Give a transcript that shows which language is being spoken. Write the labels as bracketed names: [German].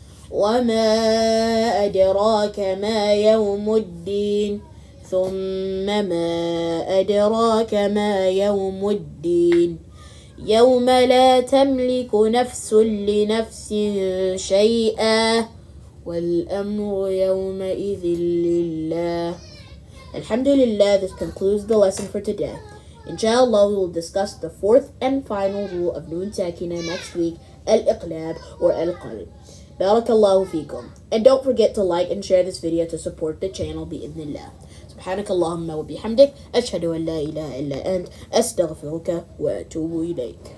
[Arabic] وما أدراك ما يوم الدين ثم ما أدراك ما يوم الدين يوم لا تملك نفس لنفس شيئا والأمر يومئذ لله. [English] Alhamdulillah, this concludes the lesson for today. Inshallah, we will discuss the fourth and final rule of Noon Saakinah next week, Al-Iqlab or Al-Qalb. Barakallahu feekum. And don't forget to like and share this video to support the channel bi'idhnillah. [Arabic] سبحانك اللهم وبحمدك أشهد أن لا إله إلا أنت أستغفرك وأتوب إليك.